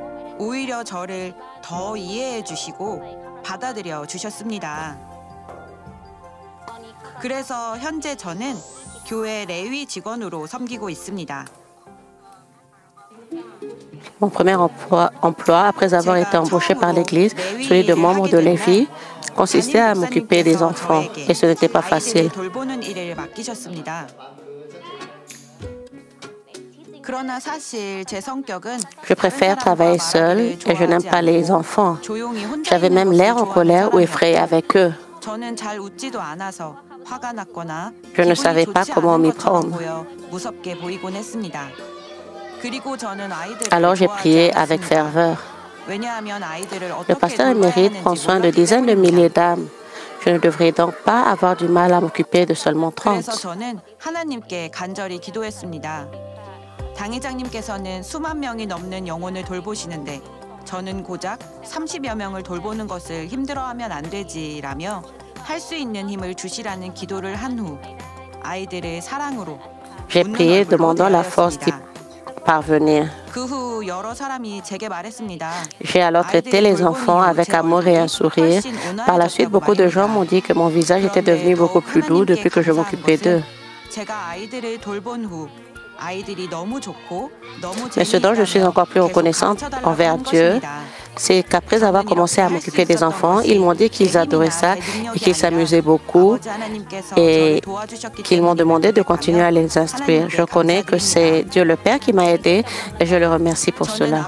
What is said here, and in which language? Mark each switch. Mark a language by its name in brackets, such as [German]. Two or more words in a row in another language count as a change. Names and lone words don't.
[Korean] 오히려 저를 더 이해해 주시고 받아들여 주셨습니다. 그래서 현재 저는 교회 레위 직원으로 섬기고 있습니다. [French] Mon premier emploi, après avoir été embauché par l'Église, celui de membre de Lévi, consistait à m'occuper des enfants, et ce n'était pas facile. [Korean] 돌보는 일을 맡기셨습니다. 그러나 사실 제 성격은 [French] Je préfère travailler seul et je n'aime pas les enfants. J'avais même l'air en colère ou effrayé avec eux. [Korean] 저는 잘 웃지도 않아서 화가 났거나 [French] Je ne savais pas comment m'y prendre. [Korean] 무섭게 보이곤 했습니다. 그리고 저는 아이들을 [French] Alors j'ai prié avec ferveur. [Korean] 왜냐하면 아이들을 [French] Le pasteur émérite prend soin de dizaines de milliers d'âmes. Je ne devrais donc pas avoir du mal à m'occuper de seulement 30. [Korean] 그래서 저는 하나님께 간절히 기도했습니다. 당회장님께서는 수만 명이 넘는 영혼을 돌보시는데 저는 고작 30여 명을 돌보는 것을 힘들어하면 안 되지라며 할 수 있는 힘을 주시라는 기도를 한 후 아이들을 사랑으로 [French] J'ai prié demandant la force d'y parvenir. [Korean] 그 후 여러 사람이 제게 말했습니다. [French] J'ai alors traité les enfants avec amour et un sourire. Par la suite, beaucoup de gens m'ont dit que mon visage était devenu beaucoup plus doux depuis que je m'occupais d'eux. [Korean] 제가 아이들을 돌본 후 아이들이 너무 좋고 너무 [French] Mais ce dont je suis encore plus reconnaissante envers Dieu, c'est qu'après avoir commencé à m'occuper des enfants, ils m'ont dit qu'ils adoraient ça et qu'ils s'amusaient beaucoup et qu'ils m'ont demandé de continuer à les instruire. Je connais que c'est Dieu le Père qui m'a aidé et je le remercie pour cela.